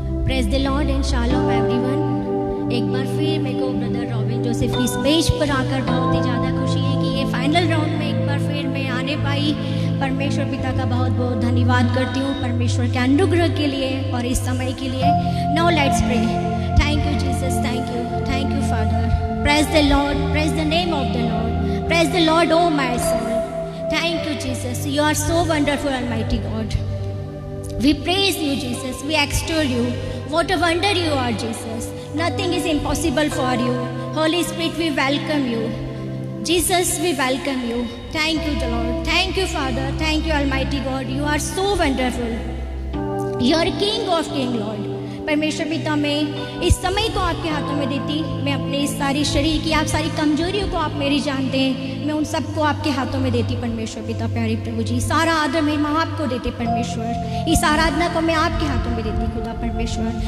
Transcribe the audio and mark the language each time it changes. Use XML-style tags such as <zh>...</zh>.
<en>Praise the Lord and shalom everyone.</en> <hi>एक बार फिर मेरे को ब्रदर रॉबिन जोसेफ की स्टेज पर आकर बहुत ही ज़्यादा खुशी है कि ये फाइनल राउंड में एक बार फिर मैं आने पाई। परमेश्वर पिता का बहुत बहुत धन्यवाद करती हूँ परमेश्वर के अनुग्रह के लिए और इस समय के लिए।</hi> <en>Now let's pray. Thank you Jesus, thank you Father. Praise the Lord, praise the name of the Lord, praise the Lord O my soul. Thank you Jesus, you are so wonderful Almighty God. We praise you Jesus, we extol you. What a wonder you are Jesus. Nothing is impossible for you. Holy Spirit, we welcome you. Jesus, we welcome you. Thank you Lord, thank you Father, thank you Almighty God. You are so wonderful. You are King of King Lord.</en> <hi>परमेश्वर पिता मैं इस समय को आपके हाथों में देती, मैं अपने इस सारी शरीर की आप सारी कमजोरियों को आप मेरी जानते हैं, मैं उन सबको आपके हाथों में देती परमेश्वर पिता। प्यारे प्रभु जी, सारा आदर महिमा आपको देते परमेश्वर, इस आराधना को मैं आपके हाथों में देती खुदा परमेश्वर।</hi>